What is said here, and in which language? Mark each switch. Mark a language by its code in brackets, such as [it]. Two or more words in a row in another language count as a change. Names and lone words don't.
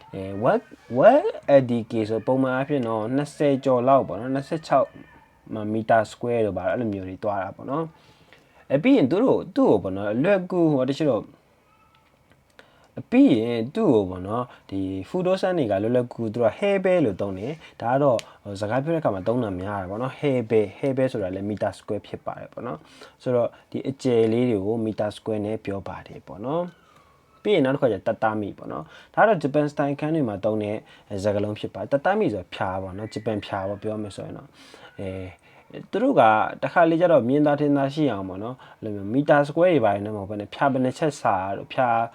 [my] 1ldk ဆိုပုံမှန်အားဖြင့်တော့20ကျော်လောက်ပေါ့နော်26မီတာစကွဲတော့ဗါအဲ့လိုမျိုးတွေတွားတာပေါ့နော်ပြီးရင်သူ့ကိုပေါ့နော်လွယ်ကူဟိုတချို့တော့ပြီးရင်သူ့ကို ပေါ့နော်ဒီဖူဒိုဆန်တွေကလွယ်ကူသူက [en] hair bell [my] လို့သုံးတယ်ဒါကတော့စကားပြောတဲ့အခါမှာသုံးတာများတယ်ပေါ့နော် [en] hair bell [my] ဆိုတာလည်း [en] meter square [my] ဖြစ်ပါတယ်ပေါ့နော်ဆိုတော့ဒီအကျယ်လေးတွေကို [en] meter square [my] နဲ့ပြောပါတယ်ပေါ့နော်ပြီးရင်နောက်တစ်ခါကျတတမီပေါ့နော်ဒါတော့ဂျပန်စတိုင်ခန်းတွေမှာသုံးတဲ့စကားလုံးဖြစ်ပါတတမီဆိုဖြာပေါ့နော်ဂျပန်ဖြာပေါ့ပြောမယ်ဆိုရင်တော့သူတို့ကတခါလေကျတော့မြင်သာထင်သာရှိအောင်ပေါ့နော်အဲ့လိုမျိုးမီတာစကွဲတွေပါတယ်နော်မဟုတ်ဘဲနဲ့ဖြာဘယ်နှချက်စာတို့ဖြာ